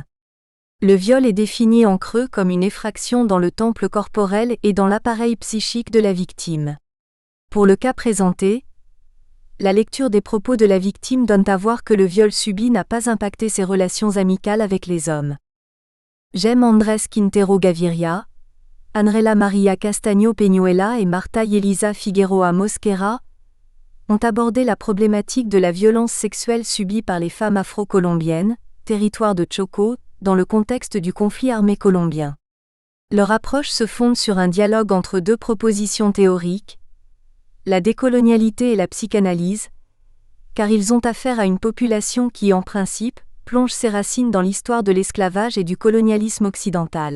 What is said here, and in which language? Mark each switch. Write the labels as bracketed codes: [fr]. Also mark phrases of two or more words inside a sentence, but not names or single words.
[fr] Le viol est défini en creux comme une effraction dans le temple corporel et dans l'appareil psychique de la victime. Pour le cas présenté, la lecture des propos de la victime donne à voir que le viol subi n'a pas impacté ses relations amicales avec les hommes. Gem Andrés Quintero Gaviria, Anrela Maria Castaño Peñuela et Marta Yelisa Figueroa Mosquera ont abordé la problématique de la violence sexuelle subie par les femmes afro-colombiennes, territoire de Choco, dans le contexte du conflit armé colombien. Leur approche se fonde sur un dialogue entre 2 propositions théoriques, la décolonialité et la psychanalyse, car ils ont affaire à une population qui, en principe, plonge ses racines dans l'histoire de l'esclavage et du colonialisme occidental.